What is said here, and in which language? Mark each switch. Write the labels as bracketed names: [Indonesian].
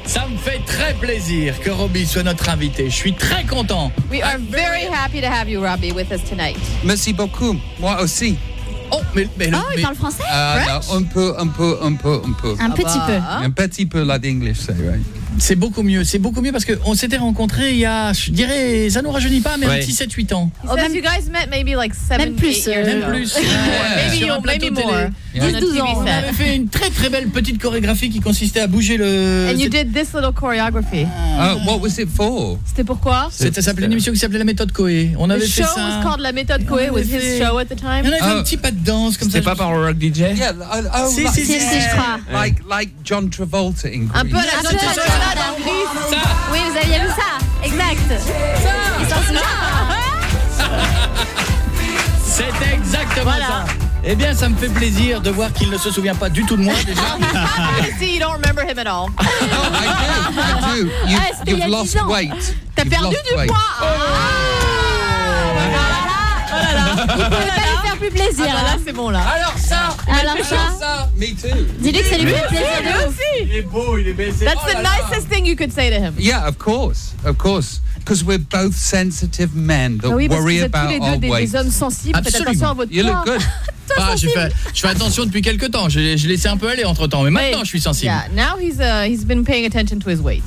[French] Ça me fait très plaisir que Robbie soit notre invité. Je suis très content. [English] We are very happy to have you, Robbie, with us tonight. [French] Merci beaucoup. Moi aussi. Oh, mais oh, il parle français? Un peu. Un petit peu. Un petit peu, là, d'English, c'est vrai. C'est beaucoup mieux. C'est beaucoup mieux parce qu'on s'était rencontrés il y a, je dirais, ça ne nous rajeunit pas, mais un petit 7-8 ans. [English] Oh, même, you guys met maybe like 7, [French] même plus. Même plus. [English] Maybe more. [French] 12 ans. On avait fait une très, très belle petite chorégraphie qui consistait à bouger le... [English] And you did this little choreography. What was it for? [French] C'était pourquoi? Ça s'appelait une émission qui s'appelait La Méthode Coé. On avait fait ça. [English] The show was called La Méthode Coé, was his show at the time. [French] On avait fait un petit pas de danse comme ça. C'était pas par un rock DJ? [English] Yeah. Oh, [French] si, je crois. [English] Like John Travolta in Greece. [French] Un peu la John Travolta. Oui, vous aviez vu ça, exact. C'est exactement voilà. Ça. Eh bien, ça me fait plaisir de voir qu'il ne se souvient pas du tout de moi déjà. [English] See, you don't remember him at all. I do. You've lost weight. [French] T'as perdu du poids. Oh. Voilà. Vous pouvez pas lui faire plus plaisir. Ah, là, c'est bon là. Alors ça. [English] Me too. [French] Dis-lui que ça lui fait plaisir. Aussi. Il est beau, il est baisé. [English] That's the nicest thing you could say to him. Yeah, of course. Because we're both sensitive men that worry about our weight. [French] Oui, parce que vous êtes tous les deux des hommes sensibles. Faites attention à votre poids. [English] You look good. [French] Bah, je fais attention depuis quelques temps. Je laissais un peu aller entre temps, mais maintenant je suis sensible. [English] Yeah, now he's been paying attention to his weight.